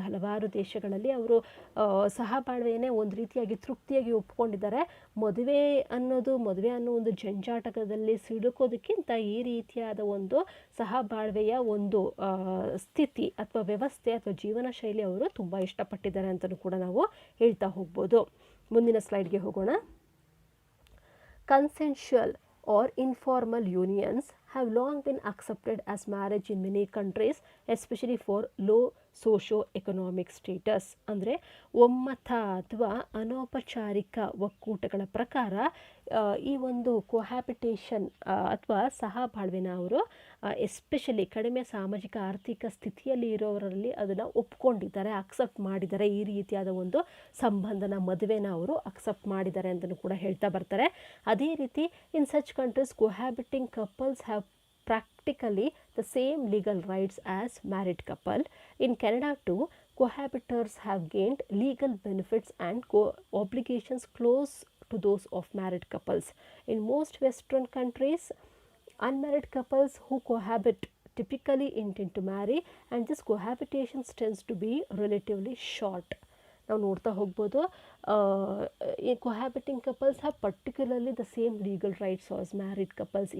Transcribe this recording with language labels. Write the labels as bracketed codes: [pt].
[kn] ಹಲವಾರು ದೇಶಗಳಲ್ಲಿ ಅವರು ಸಹಬಾಳ್ವೆಯನ್ನೇ ಒಂದು ರೀತಿಯಾಗಿ ತೃಪ್ತಿಯಾಗಿ ಒಪ್ಕೊಂಡಿದ್ದಾರೆ. ಮದುವೆ ಅನ್ನೋ ಒಂದು ಜಂಜಾಟಕದಲ್ಲಿ ಸಿಲುಕೋದಕ್ಕಿಂತ ಈ ರೀತಿಯಾದ ಒಂದು ಸಹಬಾಳ್ವೆಯ ಒಂದು ಸ್ಥಿತಿ ಅಥವಾ ವ್ಯವಸ್ಥೆ ಅಥವಾ ಜೀವನ ಶೈಲಿ ಅವರು ತುಂಬ ಇಷ್ಟಪಟ್ಟಿದ್ದಾರೆ ಅಂತಲೂ ಕೂಡ ನಾವು ಹೇಳ್ತಾ ಹೋಗ್ಬೋದು. ಮುಂದಿನ ಸ್ಲೈಡ್ಗೆ ಹೋಗೋಣ. [en] Consensual or informal unions have long been accepted as marriage in many countries, especially for low socio-economic status. [kn] ಅಂದರೆ ಒಮ್ಮತ ಅಥವಾ ಅನೌಪಚಾರಿಕ ಒಕ್ಕೂಟಗಳ ಪ್ರಕಾರ ಈ ಒಂದು ಕೊಹ್ಯಾಬಿಟೇಷನ್ ಅಥವಾ ಸಹಬಾಳ್ವೆನ ಅವರು ಎಸ್ಪೆಷಲಿ ಕಡಿಮೆ ಸಾಮಾಜಿಕ ಆರ್ಥಿಕ ಸ್ಥಿತಿಯಲ್ಲಿ ಇರೋರಲ್ಲಿ ಅದನ್ನು ಒಪ್ಕೊಂಡಿದ್ದಾರೆ, ಅಕ್ಸೆಪ್ಟ್ ಮಾಡಿದ್ದಾರೆ. ಈ ರೀತಿಯಾದ ಒಂದು ಸಂಬಂಧನ, ಮದುವೆನ ಅವರು ಅಕ್ಸೆಪ್ಟ್ ಮಾಡಿದ್ದಾರೆ ಅಂತಲೂ ಕೂಡ ಹೇಳ್ತಾ ಬರ್ತಾರೆ. ಅದೇ ರೀತಿ [en] In such countries, cohabiting couples have practically the same legal rights as married couple. In Canada too, cohabitors have gained legal benefits and obligations close to those of married couples. In most Western countries, unmarried couples who cohabit typically intend to marry, and this cohabitation tends to be relatively short. [kn] ನಾವು ನೋಡ್ತಾ ಹೋಗ್ಬೋದು. [en] ಈ cohabiting couples have particularly the same legal rights as married couples.